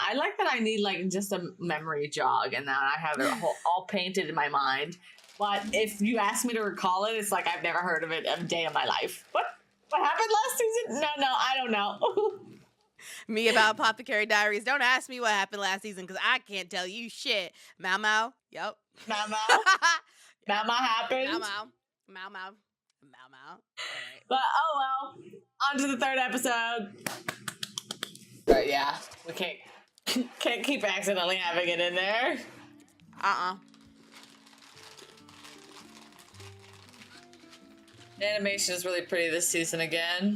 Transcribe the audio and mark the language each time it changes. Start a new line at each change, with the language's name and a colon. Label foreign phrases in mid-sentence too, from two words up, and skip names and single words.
English: I like that I need like just a memory jog and then I have it all painted in my mind. But if you ask me to recall it, it's like I've never heard of it a day of my life. What happened last season? No, I don't know. Me about Apothecary Diaries. Don't ask me what happened last season because I can't tell you shit. Mau Mau. Yep. Mau Mau. Mau Mau happened. Mau Mau. Mau Mau. Mau Mau. All right. But oh well. On to the third episode. But yeah, we can't keep accidentally having it in there. The animation is really pretty this season again.